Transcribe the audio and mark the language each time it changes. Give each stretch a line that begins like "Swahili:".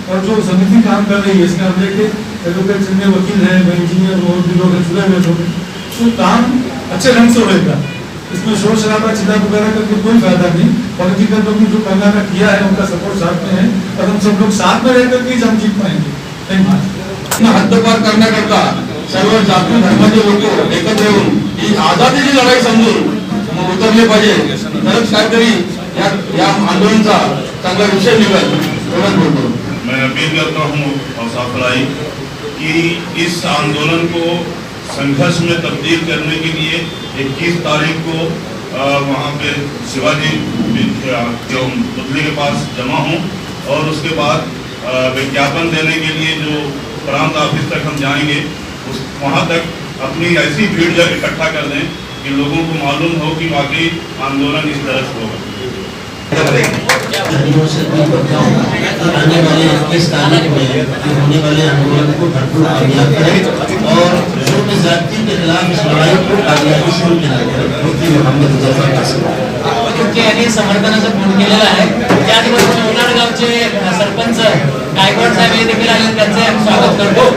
Hindi: और जो समिति काम कर रही है इसमें हम लेके एडवोकेट जितने वकील हैं, इंजीनियर और भी लोग हैं, जुड़े हुए लोग हैं, तो काम अच्छे ढंग से होगा। इसमें शोर शराबा चिल्ला वगैरह करके कोई फायदा नहीं। पॉलिटिकल लोग ने जो करना किया है उनका सपोर्ट साथ में है और हम सब लोग साथ में रहकर के हम जीत पाएंगे।
English: Thank you.
Marathi: हद्दपार करण्याकरता सर्व जाती धर्माचे लोक एकत्र येऊन ही आझादीची लढाई समजून उतरले पाहिजे, तरच काहीतरी या आंदोलनाचा चांगला विषय निघेल। एवढंच बोलतो।
Hindi: मैं अपील करता हूँ और साफलाई कि इस आंदोलन को संघर्ष में तब्दील करने के लिए 21 तारीख को वहाँ पे शिवाजी जो पुतले के पास जमा हों और उसके बाद विज्ञापन देने के लिए जो प्रांत ऑफिस तक हम जाएंगे उस वहाँ तक अपनी ऐसी भीड़ जब इकट्ठा कर दें कि लोगों को मालूम हो कि वाकई आंदोलन इस तरह से होगा। आने वाले 21 तारीख में होने वाले आंदोलन को भरपूर कामयाब करें और जुल्म ज़्यादती के खिलाफ इस लड़ाई को कामयाबी से
Marathi: क्योंकि यांनी समर्थनाचा फोन केलेला आहे त्याचबरोबर उन्हाळगावचे सरपंच गायकवाड साहेब हे देखील आले, त्यांचे स्वागत करतो.